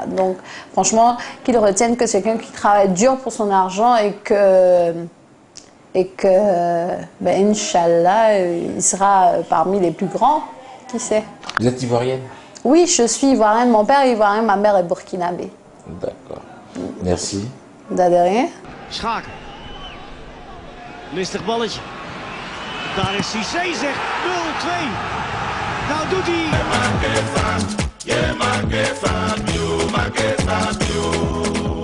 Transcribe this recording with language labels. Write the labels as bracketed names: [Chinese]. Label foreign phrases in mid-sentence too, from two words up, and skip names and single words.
[French] Donc franchement, qu'ils retiennent que c'est quelqu'un qui travaille dur pour son argent et que ben, [Arabic] إن شاء الله, [French] il sera parmi les plus grands. Qui sait? Vous êtes ivoirienne? Oui, je suis ivoirienne. Mon père est ivoirien, ma mère est burkinabé. D'accord. Merci. De rien. [Dutch] Schaken. Listig balletje. Daar is Cissé, zegt 0-2. Nou doet hij.